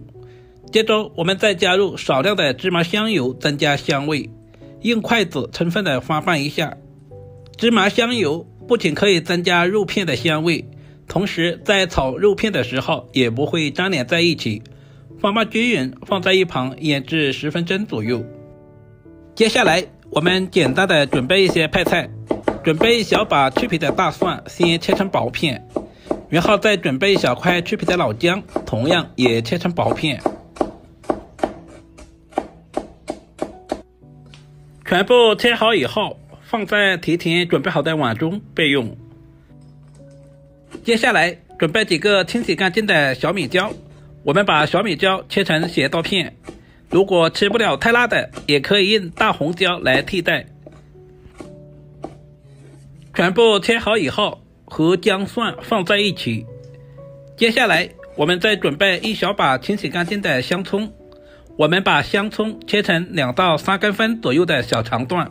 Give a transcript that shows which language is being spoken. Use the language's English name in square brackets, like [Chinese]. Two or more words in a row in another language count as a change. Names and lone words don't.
[Chinese] 接着我們再加入少量的芝麻香油，增加香味。用筷子充分的翻拌一下。芝麻香油不仅可以增加肉片的香味，同時在炒肉片的时候也不会粘連在一起。翻拌均勻，放在一旁醃制10分鐘左右。接下來我們簡單的準備一些配菜，準備小把去皮的大蒜，先切成薄片，然後再準備小塊去皮的老薑，同樣也切成薄片。全部切好以後，放在提前準備好的碗中備用。接下來準備幾個清洗乾淨的小米椒，我們把小米椒切成斜刀片。如果吃不了太辣的，也可以用大紅椒來替代。全部切好以後，和姜蒜放在一起。接下来我們再準備1小把清洗乾淨的香蔥，我們把香蔥切成2到3公分左右的小長段。